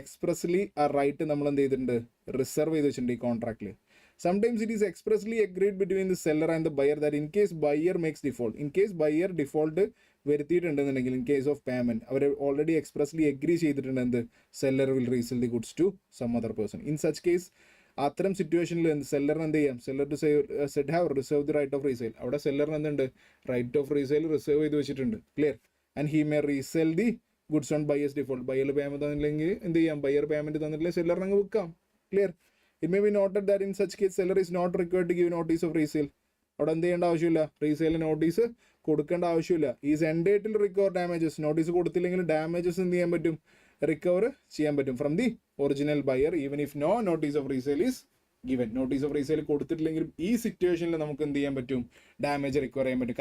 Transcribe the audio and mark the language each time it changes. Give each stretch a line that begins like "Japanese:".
Malayalam: Expressly ആ right നമ്മൾ എന്ത് ചെയ്തിട്ടുണ്ട്? റിസർവ് ചെയ്ത് വെച്ചിട്ടുണ്ട് ഈ കോൺട്രാക്റ്റിൽ.
English: Sometimes it is expressly agreed between the seller and the buyer that in case buyer makes default, in case buyer default വരുത്തിയിട്ടുണ്ടെന്നുണ്ടെങ്കിൽ in case of payment
Malayalam: our already expressly agree ചെയ്തിട്ടുണ്ട് എന്ത്?
English: Seller will resell the goods to some other person. In such case
Malayalam: അത്തരം സിറ്റുവേഷനിൽ എന്ത് സെല്ലറിന് എന്ത് ചെയ്യാം?
English: Seller to said have reserve the right of resale.
Malayalam: അവിടെ സെല്ലറിന് എന്തുണ്ട്? Right of resale reserve ചെയ്ത് വെച്ചിട്ടുണ്ട്.
English: Clear? And he may resell the goods on buyer's default.
Malayalam: Buyer payment തന്നില്ലെങ്കിൽ എന്ത് ചെയ്യാം? ബയർ പേയ്മെന്റ് തന്നിട്ടില്ലെങ്കിൽ സെല്ലറിന് അങ്ങ് വിൽക്കാം.
English: Clear? It may be noted that in such case seller is not required to give notice of resale.
Malayalam: അവിടെ എന്ത് ചെയ്യേണ്ട ആവശ്യമില്ല? Resale notice കൊടുക്കേണ്ട ആവശ്യമില്ല.
English: Is entitled recover damages.
Malayalam: നോട്ടീസ് കൊടുത്തില്ലെങ്കിൽ ഡാമേജസ് എന്ത് ചെയ്യാൻ പറ്റും?
English: Recover ചെയ്യാൻ പറ്റും from the original buyer even if no notice of resale is given.
Malayalam: Notice of resale കൊടുത്തിട്ടില്ലെങ്കിലും ഈ സിറ്റുവേഷനിൽ നമുക്ക് എന്ത് ചെയ്യാൻ പറ്റും? ഡാമേജ് റിക്കവർ ചെയ്യാൻ പറ്റും.